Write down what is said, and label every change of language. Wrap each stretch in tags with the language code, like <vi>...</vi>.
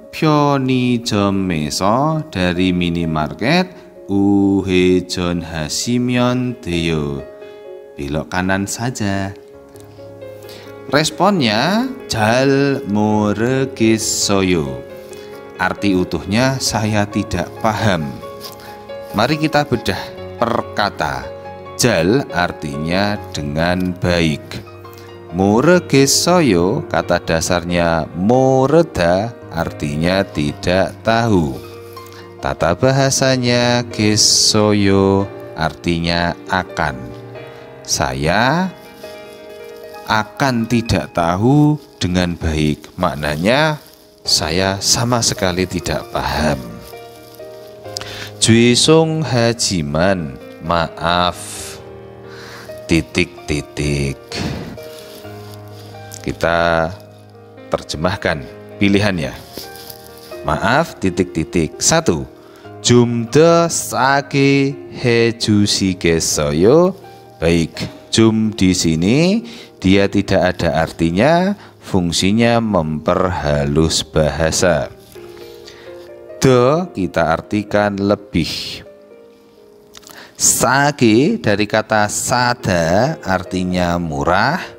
<ko>편의점에서</ko> <id>dari minimarket</id> <ko>우회전 하시면 돼요.</ko> <id>belok kanan saja. Responnya</id> <ko>잘 모르겠어요.</ko> <id>Arti utuhnya saya tidak paham. Mari kita bedah per kata. 잘 artinya dengan baik. 모르겠어요 kata dasarnya 모르다 artinya tidak tahu. Tata bahasanya 겠어요 artinya akan. Saya akan tidak tahu dengan baik. Maknanya saya sama sekali tidak paham. 죄송하지만 maaf titik-titik. Kita terjemahkan pilihannya. Maaf titik-titik. 1.</id> <ko>좀 더 싸게 해주시겠어요?</ko> <id>Baik, 좀 di sini dia tidak ada artinya, fungsinya memperhalus bahasa. Kita artikan lebih. Sage dari kata sada artinya murah.</id>